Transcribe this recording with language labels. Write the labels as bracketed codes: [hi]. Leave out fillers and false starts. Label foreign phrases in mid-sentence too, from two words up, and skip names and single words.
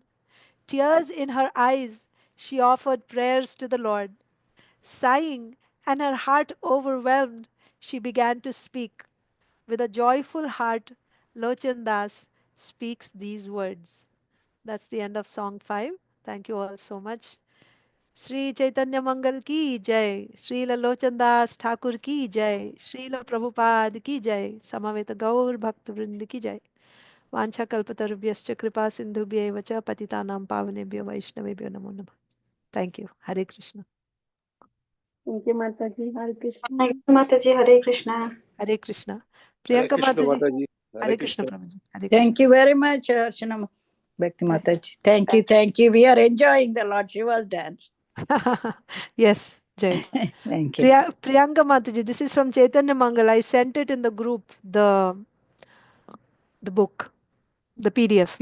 [en] Tears in her eyes, she offered prayers to the Lord. Sighing and her heart overwhelmed, she began to speak. With a joyful heart, Lochan Das speaks these words. That's the end of song 5. Thank you all so much. [hi] श्री चैतन्य मंगल की जय, श्रील लोचन दास ठाकुर की जय, श्रील प्रभुपाद की जय, समवेत गौर भक्त वृंद की जय। [sa] वांछा कल्पतरुभ्यश्च कृपा सिंधुभ्यैव च पतितानां पावनेभ्यो वैष्णवेभ्यो नमो नमः। [en] Thank you. Hare Krishna. Thank you, Mataji. Hare Krishna. Thank you, Mataji. Hare Krishna. [hi] हरे कृष्ण। [en] Hare [hi] प्रियंका [en] Krishna [hi] माता जी। [en] Mataji. [hi] हरे [en] Hare [hi] कृष्ण [en] Krishna. [hi] प्रभु जी। हरे [en] Thank [hi] कृष्ण। [en] you very much, Archana Bhakti Mataji. Thank you. We are enjoying the Lord Shiva's dance. Yes, Jay. Thank you. Priyanka Mataji, this is from Chaitanya Mangal. I sent it in the group, the book, the PDF.